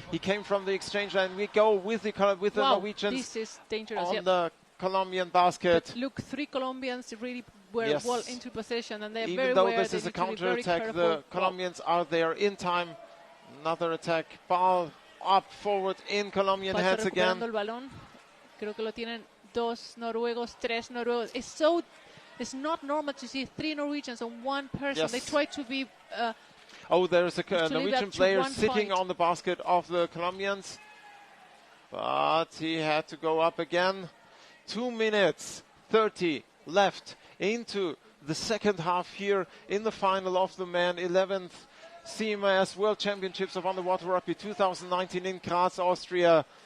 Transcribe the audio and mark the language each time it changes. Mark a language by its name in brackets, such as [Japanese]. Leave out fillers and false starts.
[English] He came from the exchange line. We go with the Norwegians. This is dangerous. On the Colombian basket. But look, 3 Colombians really were well into possession, and they're very Even though aware. this is a counter-attack, the Colombians are there in time. Another attack. Ball up forward in Colombian hands again. [Spanish] El balón. Creo que lo tienen 2 noruegos, 3 noruegos. [English] It's not normal to see 3 Norwegians on one person. Yes. They try to be. There's a Norwegian player sitting on the basket of the Colombians, but he had to go up again. 2 minutes 30 left into the second half here in the final of the men 11th CMAS World Championships of Underwater Rugby 2019 in Graz, Austria.